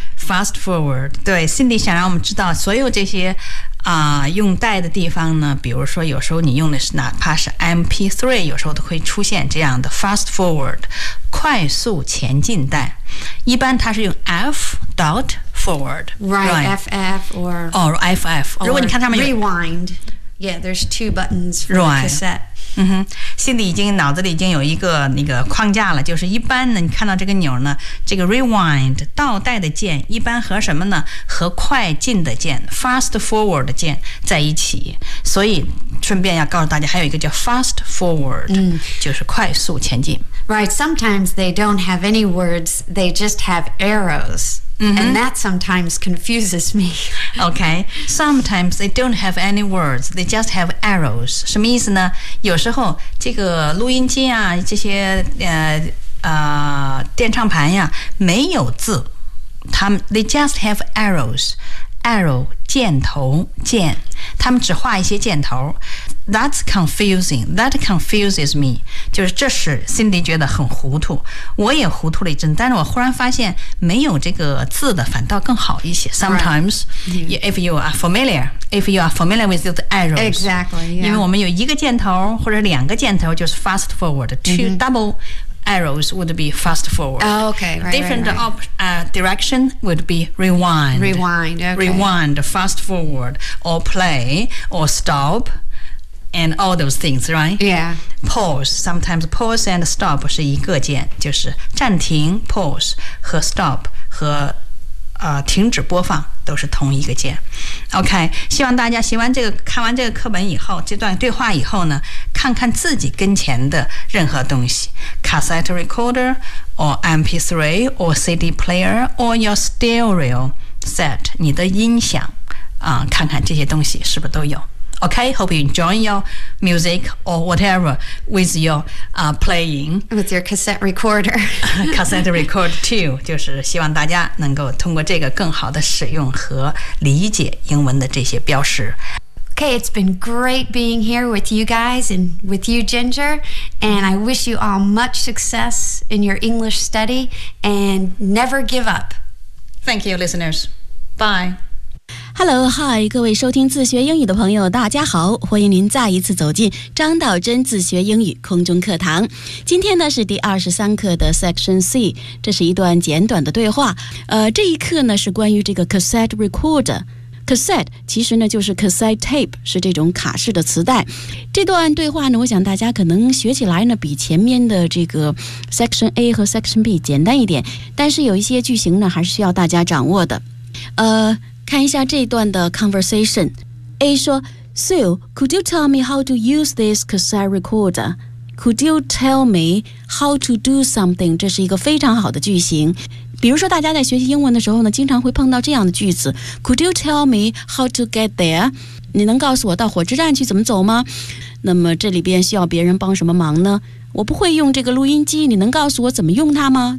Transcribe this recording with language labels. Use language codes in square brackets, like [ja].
[en] Fast forward. [zh] 对 ，Cindy 想让我们知道所有这些啊、用带的地方呢，比如说有时候你用的是哪怕是 MP3， 有时候都会出现这样的 fast forward， 快速前进带。一般它是用 F dot forward， [en] right? FF or [zh] FF. 如果你看上面有 [en] rewind， yeah， there's two buttons for the cassette. [zh] 嗯哼，心里已经脑子里已经有一个那个框架了，就是一般呢，你看到这个钮呢，这个 rewind 倒带的键一般和什么呢？和快进的键 fast forward 的键在一起。所以顺便要告诉大家，还有一个叫 fast forward，、嗯、就是快速前进。 [en] Right, sometimes they don't have any words, they just have arrows. Mm-hmm. And that sometimes confuses me. Okay. Sometimes they don't have any words. They just have arrows. [zh] 什么意思呢？有时候这个录音机啊，这些电唱盘呀，没有字。他们 [en] they just have arrows. [zh] Arrow 箭头箭，他们只画一些箭头。 [en] That's confusing. That confuses me. [zh] 就是这是 Cindy 觉得很糊涂。我也糊涂了一阵，但是我忽然发现没有这个字的反倒更好一些。 [en] Sometimes,、 right. yeah. if you are familiar, if you are familiar with the arrows, exactly.、Yeah. [zh] 因为我们有一个箭头或者两个箭头，就是 fast forward. Two、mm-hmm. [en] double arrows would be fast forward.、 Oh, okay, right, different right, right. Direction would be rewind. Rewind, okay. Rewind, fast forward, or play, or stop. And all those things, right? Yeah. Pause. Sometimes pause and stop [zh] 是一个键，就是暂停 pause 和 stop 和、停止播放都是同一个键。 OK， 希望大家学完这个，看完这个课本以后，这段对话以后呢，看看自己跟前的任何东西 ， [en] cassette recorder or MP3 or CD player or your stereo set， [zh] 你的音响啊、看看这些东西是不是都有。 [en] Okay, hope you enjoy your music or whatever with your、playing. With your cassette recorder. cassette recorder too. 就是希望大家能够通过这个更好的使用和理解英文的这些标识。 Okay, it's been great being here with you guys and with you, Ginger. And I wish you all much success in your English study and never give up. Thank you, listeners. Bye. [zh] Hello, hi, 各位收听自学英语的朋友大家好，欢迎您再一次走进张道真自学英语空中课堂。今天呢是第23课的 Section C， 这是一段简短的对话。这一课呢是关于这个 cassette recorder。Cassette 其实呢就是 cassette tape， 是这种卡式的磁带。这段对话呢，我想大家可能学起来呢比前面的这个 Section A 和 Section B 简单一点，但是有一些句型呢还是需要大家掌握的。看一下这段的 conversation。 [en] A 说 Sue, could you tell me how to use this cassette recorder? Could you tell me how to do something? [zh] 这是一个非常好的句型。比如说大家在学习英文的时候呢，经常会碰到这样的句子， [en] Could you tell me how to get there? [zh] 你能告诉我到火车站去怎么走吗？那么这里边需要别人帮什么忙呢？我不会用这个录音机，你能告诉我怎么用它吗？